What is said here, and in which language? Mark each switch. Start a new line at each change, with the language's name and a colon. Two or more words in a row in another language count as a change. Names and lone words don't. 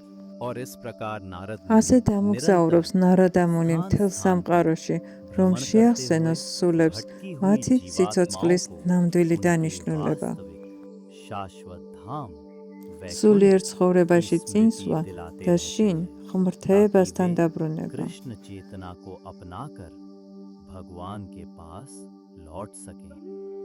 Georgian: ასე დამოგზაურობს ნარადა მუნი მთელ სამყაროში, რომ შეახსენოს სულებს მათი სიცოცხლის ნამდვილი დანიშნულება. სულიერ ცხოვრებაში წინსვლა და შინ ღმრთეებასთან დაბრუნება.
Hindi: कृष्ण चेतना को अपनाकर भगवान के पास लौट सकें